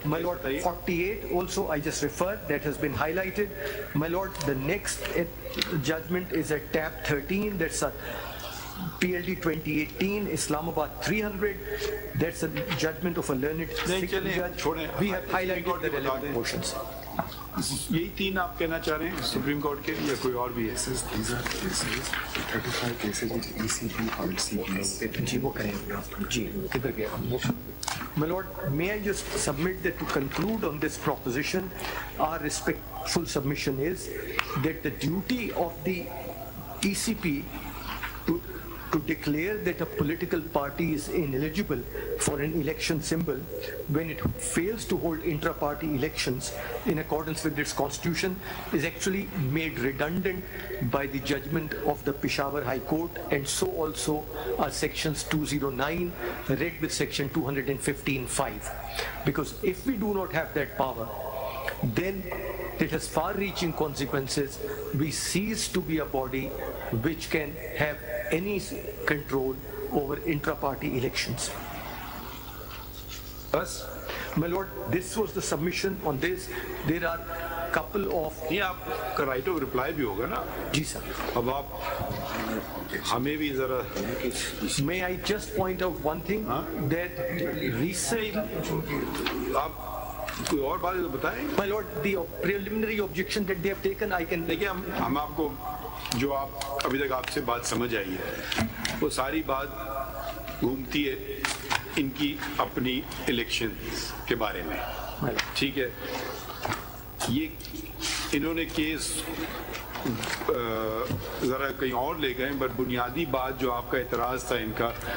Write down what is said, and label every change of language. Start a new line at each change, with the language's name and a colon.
English: My lord, 48 also I just referred, that has been highlighted. My lord, the next judgment is at tab 13, that's a PLD 2018, Islamabad 300. That's a judgment of a learned judge. We have highlighted the relevant portions.
Hindi: यही तीन आप कहना चाह रहे हैं supreme court के, या कोई और भी है?
English: These are cases, 35 cases with ECP or CP.
Hindi: जी वो करेंगे आप. जी किधर गया?
English: My lord, may I just submit that to conclude on this proposition, our respectful submission is that the duty of the ECP to declare that a political party is ineligible for an election symbol when it fails to hold intra-party elections in accordance with its constitution is actually made redundant by the judgment of the Peshawar High Court, and so also are sections 209 read with section 215(5). Because if we do not have that power, then it has far-reaching consequences. We cease to be a body which can have any control over intra-party elections.
Hindi: बस.
English: My lord, this was the submission on this. There are couple of.
Hindi: ये आपका right of reply भी होगा ना? जी sir. अब आप हमें भी जरा.
English: May I just point out one thing that recent.
Hindi: आप कोई और बात तो बताएं.
English: My lord, the preliminary objection that they have taken, I can.
Hindi: देखिए हम आपको जो आप अभी तक आपसे बात समझ आई है, वो सारी बात घूमती है इनकी अपनी इलेक्शन के बारे में. ठीक है, ये इन्होंने केस जरा कहीं और ले गए, बट बुनियादी बात जो आपका एतराज था इनका